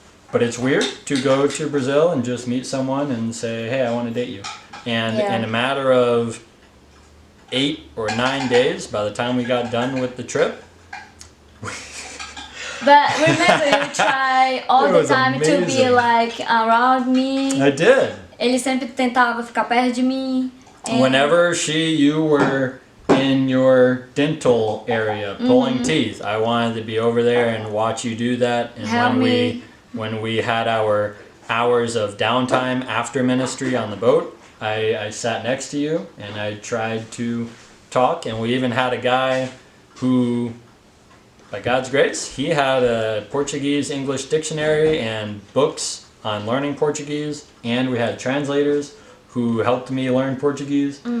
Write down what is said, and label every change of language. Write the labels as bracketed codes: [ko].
[en] But it's weird to go to Brazil and just meet someone and say, hey, I want to date you. And in a matter of 8 or 9 days, by the time we got done with the trip. But remember, you try all the time to be like around me. I did. [pt] Ele sempre tentava ficar perto de mim. [en] Whenever you were in your dental area pulling teeth, I wanted to be over there and watch you do that. And when we had our hours of downtime after ministry on the boat, I sat next to you and I tried to talk, and we even had a guy who, by God's grace, he had a Portuguese-English dictionary and books on learning Portuguese, and we had translators who helped me learn Portuguese.